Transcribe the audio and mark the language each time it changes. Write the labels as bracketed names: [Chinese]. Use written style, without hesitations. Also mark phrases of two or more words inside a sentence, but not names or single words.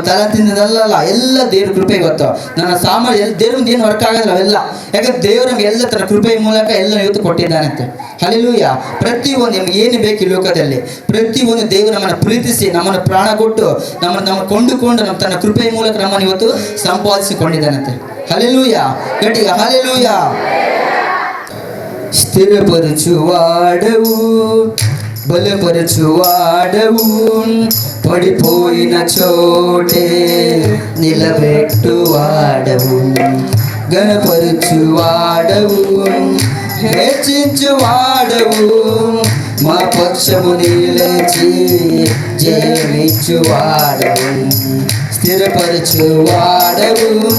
[Kannada] ತಲಂತಿಂದಲ್ಲ ಎಲ್ಲ ದೇವ್ರ ಕೃಪೆ ಇವತ್ತು ನನ್ನ ಸಾಮರ್ಥ್ಯ ದೇವ್ರ ಏನು ವರ್ಕ್ ಆಗೋದಿಲ್ಲ ಅವೆಲ್ಲ ಯಾಕಂದ್ರೆ ದೇವ್ರ ನಮ್ಗೆ ಎಲ್ಲ ತನ್ನ ಕೃಪೆಯ ಮೂಲಕ ಎಲ್ಲ ಇವತ್ತು ಕೊಟ್ಟಿದ್ದಾನಂತೆ ಹಲ್ಲೆಲೂಯಾ ಪ್ರತಿಯೊಂದು ನಮ್ಗೆ ಏನು ಬೇಕು ಈ ಲೋಕದಲ್ಲಿ ಪ್ರತಿಯೊಂದು ದೇವರು ನಮ್ಮನ್ನು ಪ್ರೀತಿಸಿ ನಮ್ಮನ್ನು ಪ್ರಾಣ ಕೊಟ್ಟು ನಮ್ಮನ್ನು ಕೊಂಡುಕೊಂಡು ನಮ್ಮ ತನ್ನ ಕೃಪೆಯ ಮೂಲಕ ನಮ್ಮನ್ನು ಇವತ್ತು ಸಂಪಾದಿಸಿಕೊಂಡಿದ್ದಾನಂತೆ ಹಲ್ಲೆಲೂಯಾ ಗಟ್ಟಿಗ ಹಲ್ಲೆಲೂಯಾ [Telugu] స్థిరపరచువాడవు బలపరచువాడవు పడిపోయిన చోటే నిలబెట్టువాడవు గణపరచువాడవు హెచ్చించువాడవు మా పక్షము నిలిచి జయమిచ్చువాడవు స్థిరపరచువాడవు